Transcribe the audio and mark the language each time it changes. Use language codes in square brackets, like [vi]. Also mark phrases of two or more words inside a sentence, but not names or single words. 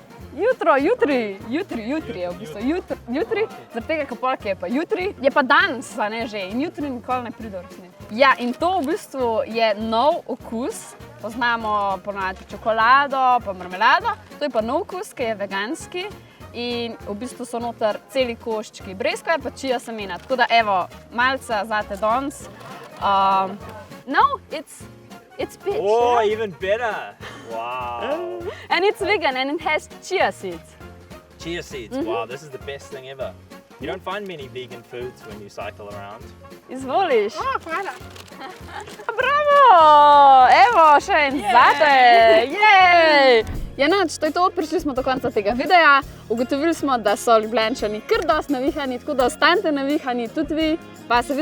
[sl] Jutri je v bistvu, jutri, zaradi tega, ker polk je pa jutri, je pa danes, a ne že, in jutri nikoli ne pride v resnici. Ja, in to v bistvu je nov okus, poznamo ponavadi čokolado, pa marmelado, to je pa nov okus, ki je veganski in v bistvu so noter celi koščki breskve, pa čija semena, tako da evo, malce zate danes. [en] No, it's peach. Oh, even better. Wow. And it's vegan and it has chia seeds. Chia seeds. Wow, this is the best thing ever. You don't find many vegan foods when you cycle around. [sl] Izvoliš. Hvala. Bravo! Evo, še en zate! Jej! Ja, nič, to je to, prišli smo do konca tega videa. Ugotovili smo, da so Ljubljančani kar dosti navihani, tako da ostanite navihani tudi vi.